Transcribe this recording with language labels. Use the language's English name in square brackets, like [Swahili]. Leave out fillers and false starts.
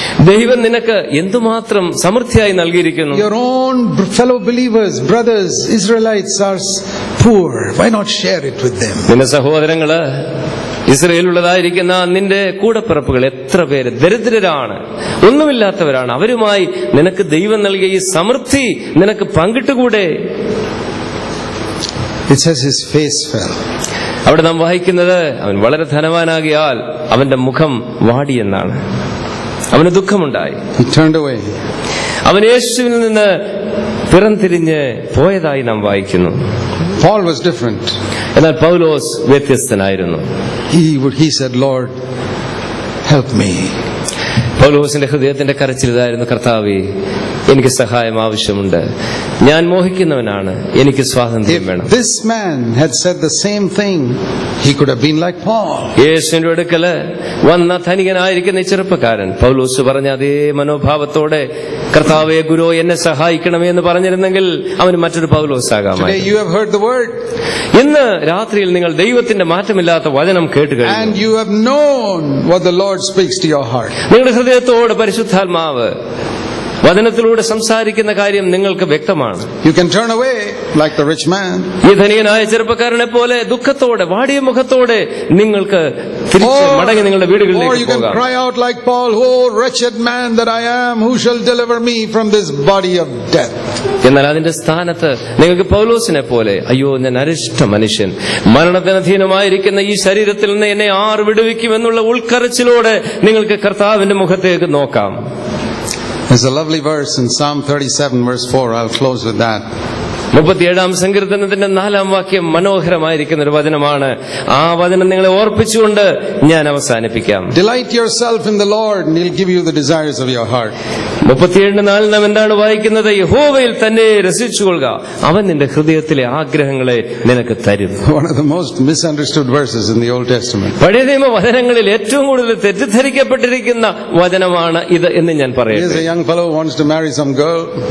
[Malayalam] ദൈവം നിനക്ക് എന്തുമാത്രം സമൃദ്ധിയായി നൽകിയിരിക്കുന്നു. [English] Your own fellow believers, brothers, Israelites are poor. Why not share it with them? [Malayalam] നിന്റെ സഹോദരങ്ങള്, ഇസ്രയേലുള്ളതായിരിക്കുന്ന നിന്റെ കൂടപ്പിറപ്പുകൾ എത്ര പേര് ദരിദ്രരാണ്, ഒന്നുമില്ലാത്തവരാണ്. അവരുമായി നിനക്ക് ദൈവം നൽകിയ ഈ സമൃദ്ധി നിനക്ക് പങ്കിട്ടുകൂടെ? [English] It says his face fell. [Malayalam] അവിടെ നാം വായിക്കുന്നത് അവൻ വളരെ ധനവാനാകിയാൽ അവന്റെ മുഖം വാടിയെന്നാണ്. അവന് ദുഃഖമുണ്ടായി. [English] He turned away. [Malayalam] അവൻ യേശുവിൽ നിന്ന് പിറംതിരിഞ്ഞ് പോയതായി നാം വായിക്കുന്നു. [English] Paul was different. [Malayalam] എന്നാൽ പൗലോസ് വ്യത്യസ്തനായിരുന്നു. [English] He said, Lord, help me. [Malayalam] പൗലോസിന്റെ ഹൃദയത്തിന്റെ കരച്ചിൽ ഇതായിരുന്നു: കർത്താവേ, എനിക്ക് സഹായം ആവശ്യമുണ്ട്. ഞാൻ മോഹിക്കുന്നവനാണ്, എനിക്ക് സ്വാതന്ത്ര്യം വേണം. [English] If this man had said the same thing, he could have been like Paul. [Malayalam] യേശുവിന്റെ അടുക്കല് വന്ന ധനികനായിരിക്കുന്ന ചെറുപ്പക്കാരൻ പൗലോസ് പറഞ്ഞ അതേ മനോഭാവത്തോടെ കർത്താവേ, ഗുരു, എന്നെ സഹായിക്കണമേ എന്ന് പറഞ്ഞിരുന്നെങ്കിൽ അവന് മറ്റൊരു പൗലോസ് ആകാമായിരുന്നു. [English] Today you have heard the word. [Malayalam] ഇന്ന് രാത്രിയിൽ നിങ്ങൾ ദൈവത്തിന്റെ മാറ്റമില്ലാത്ത വചനം കേട്ട് കഴിഞ്ഞു. [English] And you have known what the Lord speaks to your heart. [Malayalam] നിങ്ങളുടെ ഹൃദയത്തോട് പരിശുദ്ധാത്മാവ് വചനത്തിലൂടെ സംസാരിക്കുന്ന കാര്യം നിങ്ങൾക്ക് വ്യക്തമാണ്. [English] You can turn away like the rich man. [Malayalam] ഈ ധനികനായ ചെറുപ്പക്കാരനെ പോലെ ദുഃഖത്തോടെ, വാടിയ മുഖത്തോടെ നിങ്ങൾക്ക് തിരിച്ച് മടങ്ങി നിങ്ങളുടെ വീടുകളിലേക്ക് പോകാം. [English] Or you can cry out like Paul, oh wretched man that I am, who shall deliver me from this body of death. [Malayalam] എന്നാൽ അതിന്റെ സ്ഥാനത്ത് നിങ്ങൾക്ക് പൗലോസിനെ പോലെ, അയ്യോ ഞാൻ അരിഷ്ട മനുഷ്യൻ, മരണത്തിന് അധീനമായിരിക്കുന്ന ഈ ശരീരത്തിൽ നിന്ന് എന്നെ ആർ വിടുവിക്കുമെന്നുള്ള ഉൾക്കരച്ചിലോടെ നിങ്ങൾക്ക് കർത്താവിന്റെ മുഖത്തേക്ക് നോക്കാം. [English] There's a lovely verse in Psalm 37 verse 4. I'll close with that. [Malayalam] 37-ാം സങ്കീർത്തനത്തിന്റെ 4-ാം വാക്യം മനോഹരമായിരിക്കുന്ന ഒരു വചനമാണ്. ആ വചനം നിങ്ങളെ ഓർപ്പിച്ചുകൊണ്ട് ഞാൻ അവസാനിപ്പിക്കാം. [English] Delight yourself in the Lord and He'll give you the desires of your heart. [Malayalam] 37:4 നാം എന്താണ് വായിക്കുന്നത്? യഹോവയിൽ തന്നെ രസിച്ചുകൊള്ളുക, അവൻ നിന്റെ ഹൃദയത്തിലെ ആഗ്രഹങ്ങളെ നിനക്ക് തരും. [English] One of the most misunderstood verses in the Old Testament. [Malayalam] പഴയ നിയമ വചനങ്ങളിൽ ഏറ്റവും കൂടുതൽ തെറ്റിദ്ധരിക്കപ്പെട്ടിരിക്കുന്ന വചനമാണ് ഇത് എന്ന് ഞാൻ പറയട്ടെ. [English] Here's a young fellow who wants to marry some girl.